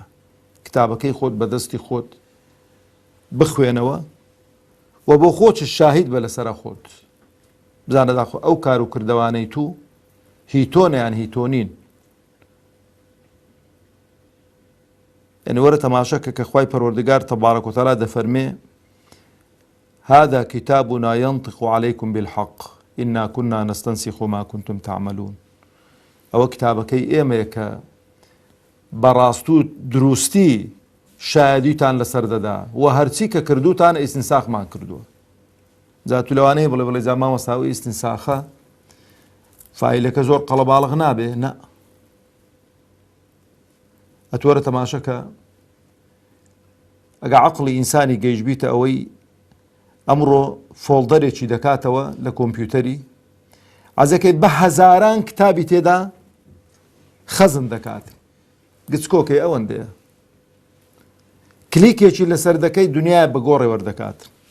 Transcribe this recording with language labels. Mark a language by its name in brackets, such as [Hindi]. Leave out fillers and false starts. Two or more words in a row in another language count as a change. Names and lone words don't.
[Central Kurdish] کتابەکەی خۆت بەدەستی خۆت بخوێنەوە و بۆ خۆت شاهید بە لەسەرە خۆت، بزانە داخۆ ئەو کار و کردەوانەی تو هی تۆنە یان هی تۆ نین. یعنی وەرە تەماشەکە کە خوای پەروەردگار [Arabic] تەبارەک و تەعالا [Central Kurdish] دەفەرمێ [Arabic] هذا كتابنا ينطق عليكم بالحق إنا كنا نستنسخ ما كنتم تعملون. [Central Kurdish] ئەوە کتابەکەی ئێمەیە کە بەڕاست و دروستی شایەدیتان لەسەر دەدا و هەرچی کە کردوتان ئیستینساخمان کردووە. جا تو لەوانەیە بڵێ جا مامۆستا ئیستینساخە فایلەکە زۆر قەڵەباڵغ نابێ، نە، ئەتوەرە تەماشەکە ئەگە عەقڵی ئینسانی گەیشت بیتە ئەوەی ئەمڕۆ فۆڵدەرێکی دەکاتەوە لە کۆمپیوتەری، ئازەکەی بە هەزاران کتابی تێدا خەزم دەکات، گچکۆکەی ئەوەندەیە، کلیکێکی لەسەر دەکەی دنیای بەگۆڕێ وەردەکات.